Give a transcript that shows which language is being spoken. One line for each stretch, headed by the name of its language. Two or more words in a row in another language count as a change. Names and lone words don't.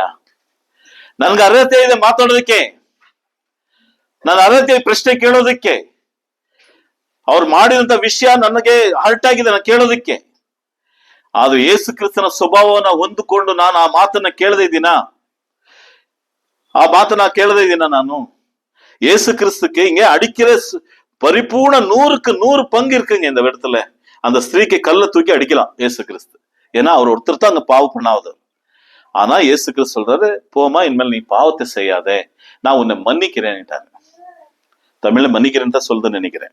Kannada: ನನ್ಗೆ ಅರ್ಹತೆ ಇದೆ ಮಾತಾಡೋದಕ್ಕೆ, ನನ್ನ ಅರ್ಹತೆ ಪ್ರಶ್ನೆ ಕೇಳೋದಕ್ಕೆ, ಅವ್ರು ಮಾಡಿದಂತ ವಿಷಯ ನನಗೆ ಹರ್ಟ್ ಆಗಿದೆ ನಾನು ಕೇಳೋದಕ್ಕೆ. ಆದ್ರೆ ಯೇಸು ಕ್ರಿಸ್ತನ ಸ್ವಭಾವವನ್ನ ಹೊಂದಿಕೊಂಡು ನಾನು ಆ ಮಾತನ್ನ ಕೇಳದೇ ಇದ್ದೀನ? ಆ ಮಾತನ್ನ ಕೇಳದೇ ಇದ್ದೀನ ನಾನು?
Tamil: ಯೇಸು ಕ್ರಿಸ್ತಕ್ಕೆ இங்கே அடிக்கிற பரிபூர்ண 100க்கு 100 பங்கு இருக்குங்க இந்த இடத்துல. அந்த ஸ்திரீக்கு கல்ல தூக்கி அடிக்கலாம் இயேசு கிறிஸ்து. ஏன்னா அவர் ஒருத்தர் தான் அங்க பாவம் பண்ணாதவர். ஆனா இயேசு கிறிஸ்து சொல்றாரு, போமா, இனிமேல் நீ பாவத்தை செய்யாதே, நான் உன்னை மன்னிக்கிறேன்ட்டாங்க. தமிழ்ல மன்னிக்கிறேன்னு தான் சொல்றேன்னு நினைக்கிறேன்.